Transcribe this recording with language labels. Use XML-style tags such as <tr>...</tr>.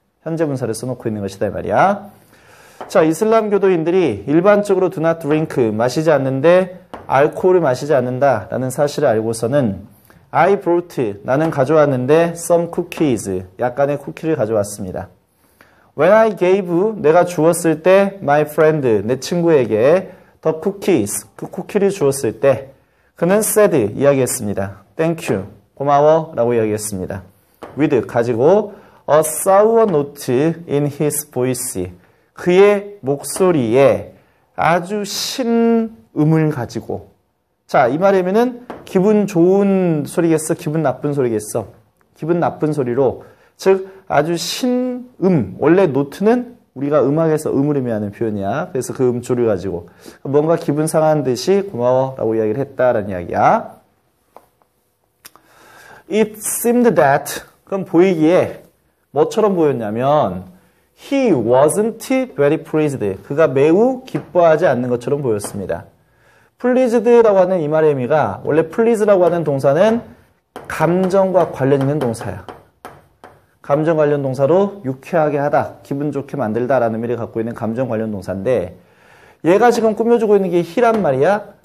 <ko>현재 분사를 써놓고 있는 것이다 이 말이야. 자, 이슬람 교도인들이 일반적으로</ko> <en>do not drink,</en> <ko>마시지 않는데 알코올을 마시지 않는다라는 사실을 알고서는</ko> <en>I brought,</en> <ko>나는 가져왔는데</ko> <en>some cookies,</en> <ko>약간의 쿠키를 가져왔습니다.</ko> <en>When I gave,</en> <ko>내가 주었을 때</ko> <en>my friend,</en> <ko>내 친구에게</ko> <en>the cookies,</en> <ko>그 쿠키를 주었을 때 그는 said, 이야기했습니다.</ko> <en>Thank you,</en> <ko>고마워 라고 이야기했습니다. With, 가지고</ko> <en>a sour note in his voice,</en> <ko>그의 목소리에 아주 신음을 가지고. 자, 이 말이면은 기분 좋은 소리겠어? 기분 나쁜 소리겠어? 기분 나쁜 소리로, 즉 아주 신음, 원래 노트는 우리가 음악에서 음을 의미하는 표현이야. 그래서 그 음조를 가지고 뭔가 기분 상한 듯이 고마워 라고 이야기를 했다라는 이야기야.</ko> <en>It seemed that,</en> <ko>그럼 보이기에 뭐처럼 보였냐면</ko> <en>He wasn't very pleased.</en> <ko>그가 매우 기뻐하지 않는 것처럼 보였습니다. pleased라고 하는 이 말의 의미가 원래 please라고 하는 동사는 감정과 관련 있는 동사야. 감정 관련 동사로 유쾌하게 하다, 기분 좋게 만들다라는 의미를 갖고 있는 감정 관련 동사인데 얘가 지금 꾸며주고 있는 게 he란 말이야.</ko>